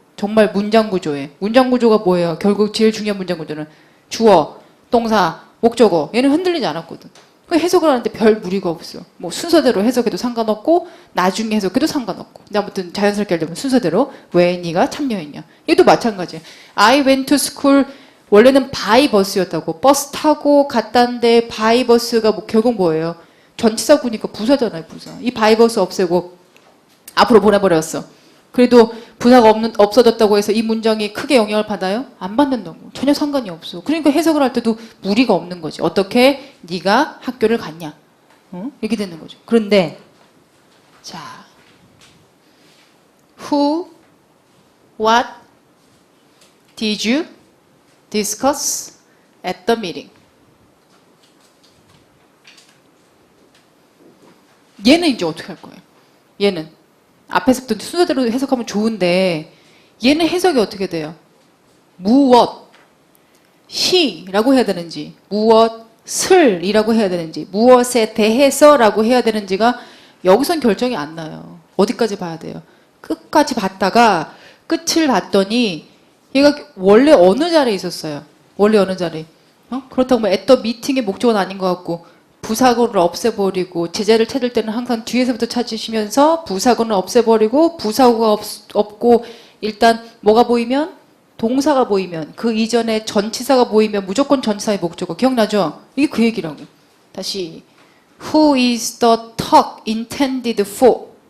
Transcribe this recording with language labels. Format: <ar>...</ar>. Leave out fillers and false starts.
<ko>정말 문장 구조에. 문장 구조가 뭐예요? 결국 제일 중요한 문장 구조는 주어, 동사, 목적어. 얘는 흔들리지 않았거든. 그 해석을 하는데 별 무리가 없어. 뭐 순서대로 해석해도 상관없고 나중에 해석해도 상관없고. 근데 아무튼 자연스럽게 하려면 순서대로 왜 네가 참여했냐. 얘도 마찬가지야.</ko> <en>I went to school</en> <ko>원래는</ko> <en>by bus였다고.</en> <ko>버스 타고 갔다는데 by bus가 결국 뭐예요? 전치사 구니까 부사잖아요, 부사. 이 by bus 없애고 앞으로 보내버렸어. 그래도 부사가 없어졌다고 해서 이 문장이 크게 영향을 받아요? 안 받는다고. 전혀 상관이 없어. 그러니까 해석을 할 때도 무리가 없는 거지. 어떻게 네가 학교를 갔냐. 이렇게 되는 거죠. 그런데 자,</ko> <en>who, what did you discuss at the meeting?</en> <ko>얘는 이제 어떻게 할 거예요? 얘는 앞에서부터 순서대로 해석하면 좋은데 얘는 해석이 어떻게 돼요? 무엇, 시라고 해야 되는지 무엇을이라고 해야 되는지 무엇에 대해서라고 해야 되는지가 여기선 결정이 안 나요. 어디까지 봐야 돼요? 끝까지 봤다가 끝을 봤더니 얘가 원래 어느 자리에 있었어요? 원래 어느 자리? 그렇다고 뭐 at the meeting의 목적은 아닌 것 같고 부사구를 없애버리고 제자를 찾을 때는 항상 뒤에서부터 찾으시면서 부사구는 없애버리고 부사구가 없고 일단 뭐가 보이면 동사가 보이면 그 이전에 전치사가 보이면 무조건 전치사의 목적어 기억나죠? 이게 그 얘기라고. 다시</ko> <en>Who is the talk intended for?</en>